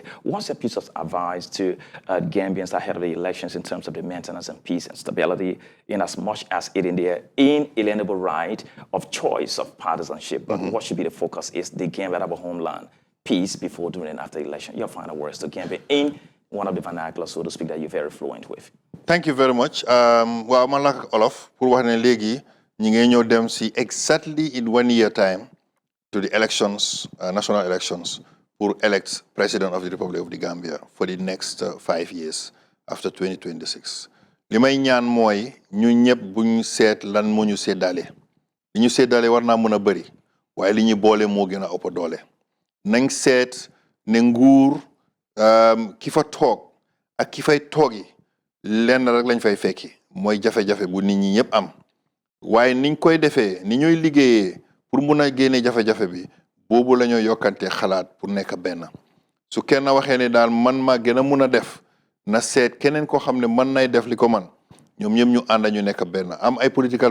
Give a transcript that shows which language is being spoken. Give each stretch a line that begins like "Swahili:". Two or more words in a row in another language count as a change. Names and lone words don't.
English: What's a piece of advice to Gambians ahead of the elections in terms of the maintenance and peace and stability, in as much as it in their inalienable right of choice of partisanship? But what should be the focus is the Gambia of our homeland, peace before, during, and after the election. Your final words to Gambia in one of the vernaculars, so to speak, that you're very fluent with. Thank you very much. Well,
Wolof: man lak Olof pour wax ne léegi ñi ngi ñëw dem si
English: exactly in 1 year time to the elections, national elections, pour elect President of the Republic of the Gambia for the next 5 years after 2026.
Wolof: Li may ñaan mooy ñu ñëpp buñ seet lan moo ñu séddale. Li ñu séddale war naa mën a bëri waaye li ñu boole moo gën a ëpp doole. Nañ seet ne nguur ki fa toog ak ki fay toogi lenn rek lañ fay fekki mooy jafe-jafe bu nit ñi ñëpp am waaye niñ koy defee ni ñuy liggéeyee pour mun a génne jafe-jafe bi boobu la ñoo yokkante xalaat pour nekk benn su kenn waxee ne daal man maa gën a mun a def na seet keneen koo xam ne mën nay def li ko man ñoom ñëpp ñu ànd ñu nekk benn am ay political